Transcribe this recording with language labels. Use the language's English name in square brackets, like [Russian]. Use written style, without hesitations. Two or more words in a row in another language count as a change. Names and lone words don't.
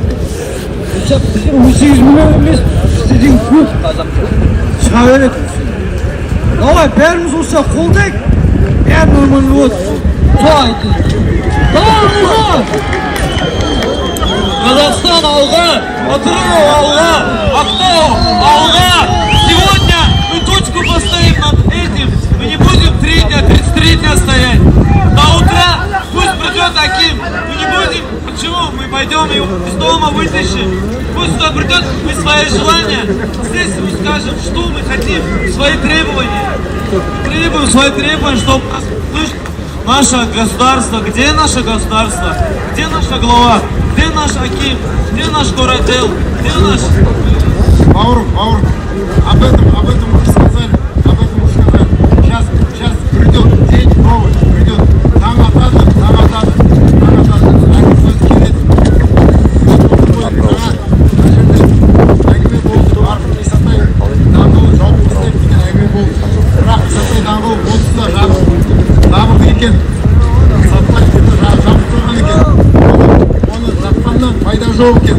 [Kazakh] Біздер 18 миллион емес, бізде деген көп қазақ шыға береді. Давай бәріміз осы қолдайық, бәрі нормально болады. Сол айтады. Давай, Казахстан алға, Атырау алға, Ақтау алға. [Russian] Сегодня мы точку поставим над этим. Мы не будем 3 дня, 33 дня стоять. До утра пусть придет Аким. Мы не будем. Почему? Мы пойдем его из дома вытащим. Пусть сюда придет, мы свои желания. Здесь мы скажем, что мы хотим, свои требования. Требуем свои требования, чтобы наше государство. Где наше государство? Где наша глава? Где наш Аким? Где наш городел? Где наш... Бауырым, об этом уже сказали. Сейчас придет день новый, придет. [Kazakh] Таң атады. Әңгіме сөз келеді. Әңгіме болды, арқын Исатай даңғылы жауып істеп деген әңгіме болды. Бірақ Исатай даңғылы болсы да жабық екен. Сатпай жабық тұрған екен. Оны жапқаннан пайда жоқ екен.